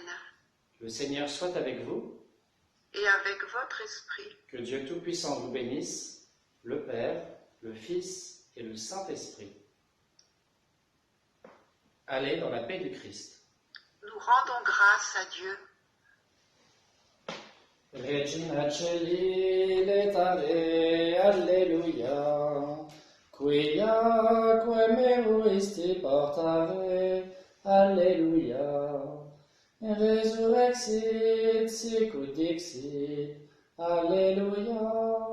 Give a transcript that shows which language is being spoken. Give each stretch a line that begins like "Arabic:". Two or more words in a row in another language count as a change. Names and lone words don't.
French: Le Seigneur soit avec vous. Et avec votre esprit. Que Dieu Tout-Puissant vous bénisse, le Père, le Fils et le Saint-Esprit. Allez dans la paix du Christ. Nous rendons grâce à Dieu.
Latin: Regina Celi letare, Alleluia. Quia meruisti portare, Alleluia. Resurrexit sicut dixit, Alleluia.